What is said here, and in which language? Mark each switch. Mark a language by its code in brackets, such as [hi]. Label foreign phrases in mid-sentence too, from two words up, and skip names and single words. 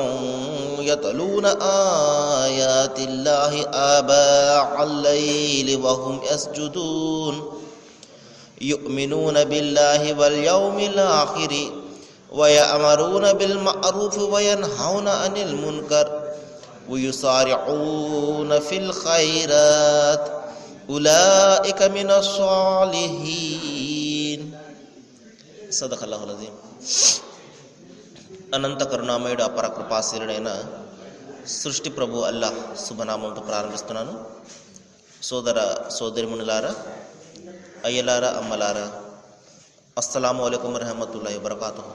[ar] يتلون آيات الله آناء الليل وهم يسجدون يؤمنون بالله واليوم الآخر ويأمرون بالمعروف وينهون عن المنكر ويسارعون في الخيرات أولئك من الصالحين. صدق الله العظيم. [te] అనంత కరుణామయుడు అపర కృపాశీలుడైన సృష్టి ప్రభు అల్లాహ్ శుభనామంతో ప్రారంభిస్తున్నాను. సోదర సోదరిమణులారా, అయ్యలారా, అమ్మలారా, [ar] السلام عليكم ورحمة الله وبركاته.